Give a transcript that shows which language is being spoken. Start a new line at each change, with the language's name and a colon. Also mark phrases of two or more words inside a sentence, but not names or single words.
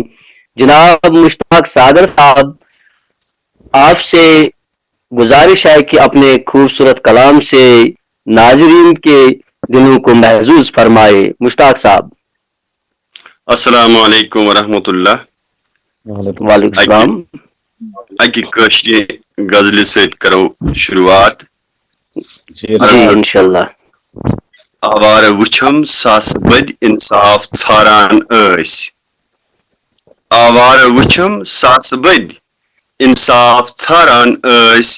Urdu: جناب مشتاق صادر صاحب آپ سے گزارش ہے کہ اپنے خوبصورت کلام سے ناظرین کے دلوں کو محظوظ فرمائے. مشتاق صاحب.
Arabic: السلام علیکم ورحمۃ اللہ. وعلیکم السلام.
Kashmiri: اکی کشری غزل ست کرو شروعات.
Urdu: جی انشاءاللہ.
Kashmiri: آوار وچھم ساس بد انصاف ژھاران ٲسۍ. آوار وچھم ساس بد انصاف ژھاران ٲسۍ.